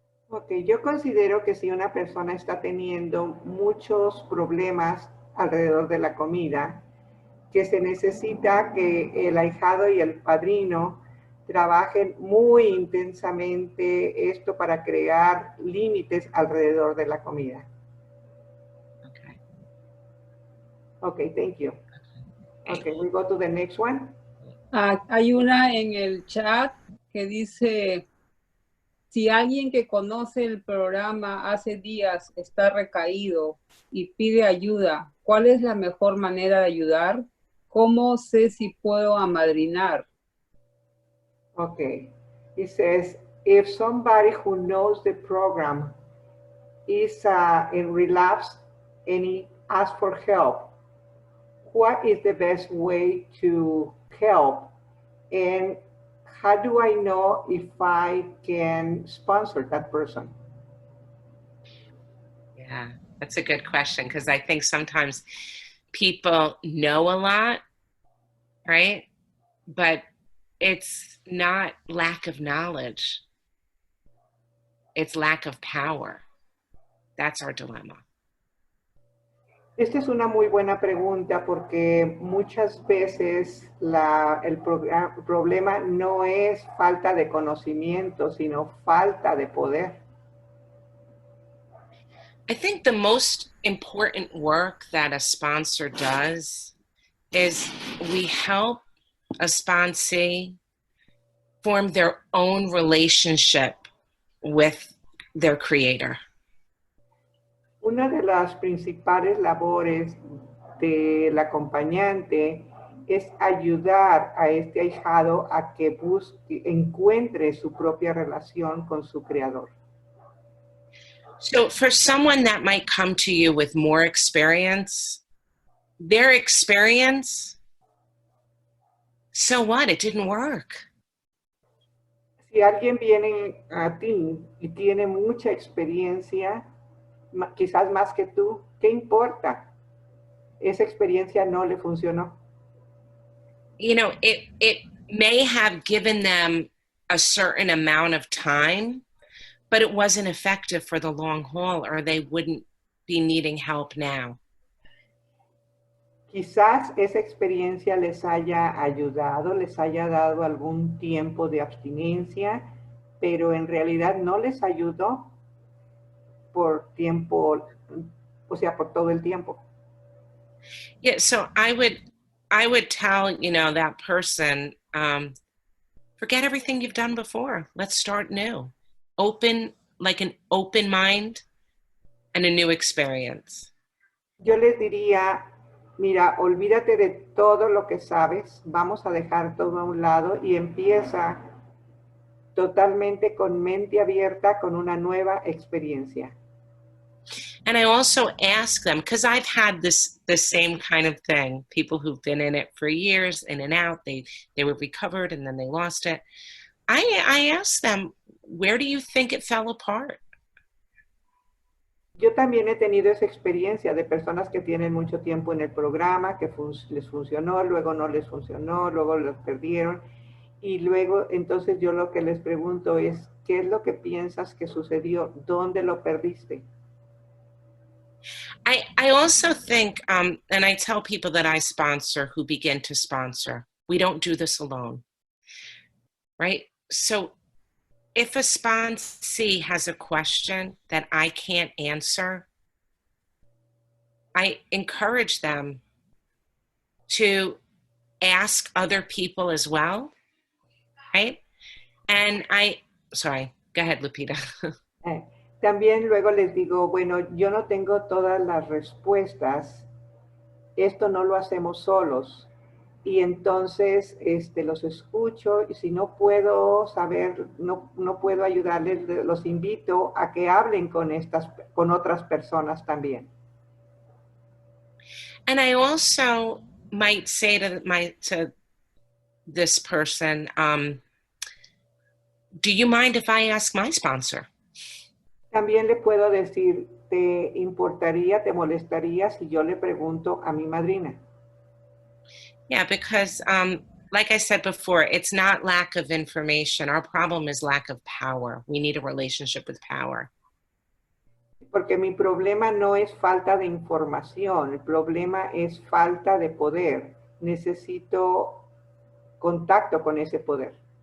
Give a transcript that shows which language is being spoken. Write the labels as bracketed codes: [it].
[es] Ok, yo considero que si una persona está teniendo muchos problemas alrededor de la comida, que se necesita que el ahijado y el padrino trabajen muy intensamente esto para crear límites alrededor de la comida. [en] Okay. Okay, thank you. Okay, we go to the next one. [es] Hay una en el chat que dice, si alguien que conoce el programa hace días está recaído y pide ayuda, ¿cuál es la mejor manera de ayudar? ¿Cómo sé si puedo amadrinar? [en] Okay, it says, if somebody who knows the program is in relapse and he asks for help, what is the best way to help? And how do I know if I can sponsor that person? Yeah, that's a good question, because I think sometimes people know a lot, right? But it's not lack of knowledge. It's lack of power. That's our dilemma. [es] Esta es una muy buena pregunta porque muchas veces el problema no es falta de conocimiento, sino falta de poder. [en] I think the most important work that a sponsor does is we help a sponsee form their own relationship with their creator. [es] Una de las principales labores del acompañante es ayudar a este ahijado a que encuentre su propia relación con su creador. [en] So for someone that might come to you with more experience, their experience, so what? It didn't work. [es] Si alguien viene a ti y tiene mucha experiencia, quizás más que tú, ¿qué importa? Esa experiencia no le funcionó. [en] You know, it may have given them a certain amount of time, but it wasn't effective for the long haul, or they wouldn't be needing help now. [es] Quizás esa experiencia les haya ayudado, les haya dado algún tiempo de abstinencia, pero en realidad no les ayudó por tiempo, o sea, por todo el tiempo. [en] Yeah, so I would tell, you know, that person, forget everything you've done before. Let's start new. Open, like an open mind and a new experience. [es] Yo les diría, mira, olvídate de todo lo que sabes, vamos a dejar todo a un lado y empieza totalmente con mente abierta, con una nueva experiencia. [en] And I also ask them, because I've had the same kind of thing, people who've been in it for years, in and out, they were recovered and then they lost it. I ask them, where do you think it fell apart? [es] Yo también he tenido esa experiencia de personas que tienen mucho tiempo en el programa, que les funcionó, luego no les funcionó, luego los perdieron. Y luego, entonces yo lo que les pregunto es, ¿qué es lo que piensas que sucedió? ¿Dónde lo perdiste? [en] I also think, and I tell people that I sponsor who begin to sponsor, we don't do this alone, right? So if a sponsee has a question that I can't answer, I encourage them to ask other people as well, right? And sorry, go ahead, Lupita. [es] También luego les digo, bueno, yo no tengo todas las respuestas, esto no lo hacemos solos. Y entonces los escucho y si no puedo saber, no puedo ayudarles, los invito a que hablen con otras personas también. [en] And I also might say to this person, do you mind if I ask my sponsor? [es] También le puedo decir, ¿te importaría, te molestaría si yo le pregunto a mi madrina? [en] Yeah, because like I said before, it's not lack of information. Our problem is lack of power. We need a relationship with power. [es] Porque mi problema no es falta de información, el problema es falta de poder. Necesito contacto con ese poder.